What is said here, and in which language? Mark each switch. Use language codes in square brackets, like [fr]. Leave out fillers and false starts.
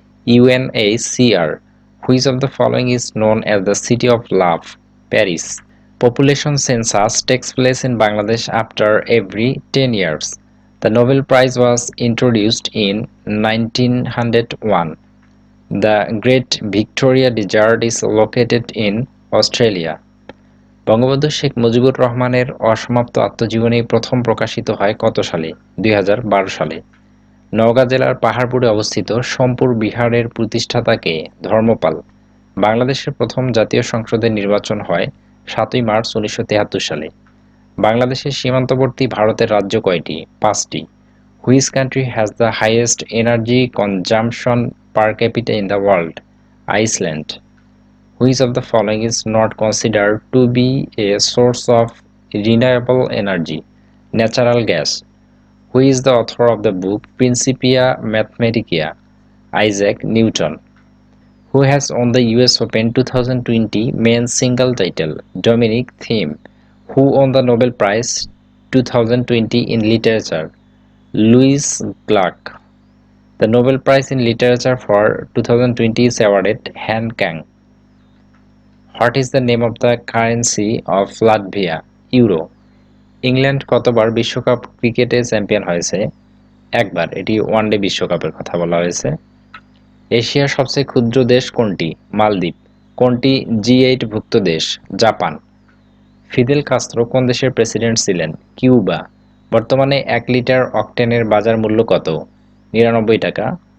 [en] UNHCR. Which of the following is known as the City of Love? Paris. Population census takes place in Bangladesh after every 10 years. The Nobel Prize was introduced in 1901. The Great Victoria Desert is located in Australia. [bn] Bangabandhu Sheikh Mujibur রহমানের অসমাপ্ত আত্মজীবনী প্রথম প্রকাশিত হয় কত সালে? 2012 সালে। নওগাঁ জেলার পাহাড়পুরে অবস্থিত সোমপুর বিহারের প্রতিষ্ঠাতা কে? ধর্মপাল। বাংলাদেশের প্রথম জাতীয় সংসদের নির্বাচন হয় 7ই মার্চ 1973 সালে। বাংলাদেশের সীমান্তবর্তী ভারতের রাজ্য কয়টি? 5টি। [en] Which country has the highest energy consumption per capita in the world? Iceland. Which of the following is not considered to be a source of renewable energy? Natural gas. Who is the author of the book Principia Mathematica? Isaac Newton. Who has won the US Open 2020 men's single title? Dominic Thiem. Who won the Nobel Prize 2020 in literature? Louis Clark. The Nobel Prize in Literature for 2020 is awarded Han Kang. What is the name of the currency of Latvia? Euro. [bn] England কতবার বিশ্বকাপ ক্রিকেটে champion হয়েছে? একবার। এটি one day বিশ্বকাপের কথা বলা হয়েছে। এশিয়ার সবচেয়ে ক্ষুদ্র দেশ কোনটি? মালদ্বীপ। কোনটি জি8 ভুক্ত দেশ? জাপান। ফিদেল কাস্ত্রো কোন দেশের প্রেসিডেন্ট ছিলেন? কিউবা। বর্তমানে 1 লিটার অকটেনের বাজার মূল্য কত? 99 টাকা।